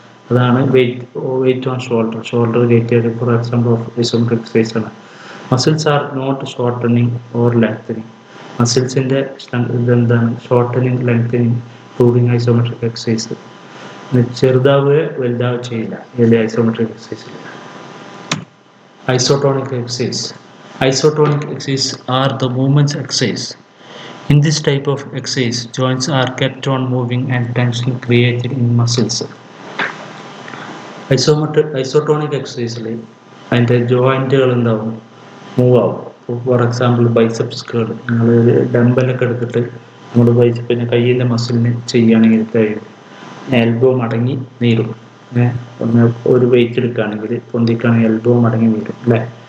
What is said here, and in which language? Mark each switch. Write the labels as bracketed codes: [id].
[ml] അതാണ് wait on shoulder കയറ്റി. For example of isometric exercise ആണ്. [en] Muscles are not shortening or lengthening. [ml] മസിൽസിൻ്റെ ഇതെന്താണ് shortening lengthening including isometric exercise. ചെറുതാവുകയോ വലുതാവുകയോ ചെയ്യില്ല ഇതിൽ isometric എക്സസൈസിൽ. Isotonic exercise. [en] Isotonic exercises are the movements exercise. In this type of exercise, joints are kept on moving and tension created in muscles. [ml] Isotonic എക്സസൈസിൽ അതിൻ്റെ ജോയിൻറ്റുകൾ എന്താവും, move ആവും. For example biceps കേൾ. നിങ്ങൾ ഡംബലൊക്കെ എടുത്തിട്ട് നമ്മൾ ബൈസെപ്പിൻ്റെ കയ്യിൻ്റെ മസിലിന് ചെയ്യുകയാണെങ്കിൽ കഴിയും. എൽബോ മടങ്ങി നീരും. ഒന്ന് ഒരു വെയിറ്റ് എടുക്കുകയാണെങ്കിൽ പൊന്തിക്കുകയാണെങ്കിൽ എൽബോ മടങ്ങി നീരും അല്ലേ.